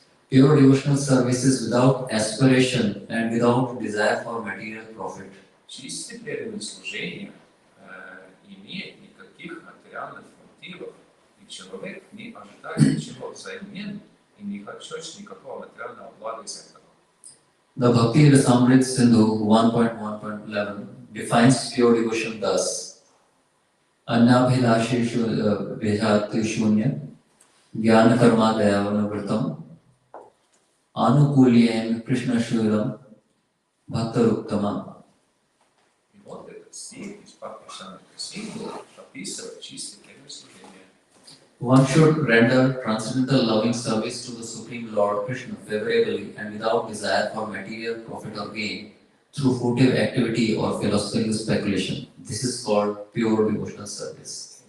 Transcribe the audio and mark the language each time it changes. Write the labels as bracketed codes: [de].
[en] Pure devotional service is without aspiration and without desire for material profit. [ru] Чистое преданное служение имеет никаких материальных мотивов, и человек не ожидает ничего взамен и не хочет никакого материального блага из этого. [en] The Bhakti Rasamrit Sindhu 1.1.11 defines pure devotion thus: [sa] Annabhilashishu vejhati shunya jnana karma dayavanavritam anukulyen Krishna shuram bhaktaruktamam. [ru] И вот этот стих из Бхакти-самрита Синду описывает чистое преданное служение. [en] One should render transcendental loving service to the Supreme Lord Krishna favorably and without desire for material profit or gain through furtive activity or philosophical speculation. This is called pure devotional service.